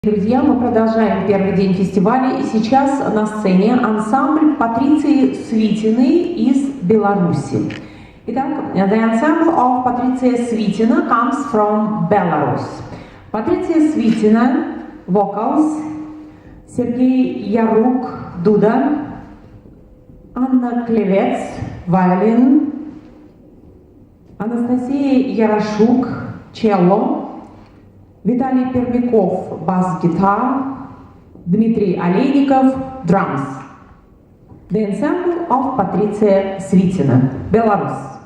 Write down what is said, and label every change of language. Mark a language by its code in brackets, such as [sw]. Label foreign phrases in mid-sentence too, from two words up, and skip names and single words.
[ru] Друзья, мы продолжаем первый день фестиваля, и сейчас на сцене ансамбль Патриции Свитиной из Беларуси. Итак, [en] the ensemble of Patricia Svitina comes from Belarus. Patricia Svitina, vocals, Sergei Yaruк, дуда, Анна Клевец, violin, Анастасия Ярошук, cello, Виталий Пермяков, бас-гитар, Дмитрий Олейников, drums. The ensemble of Patricia Svitina, Belarus.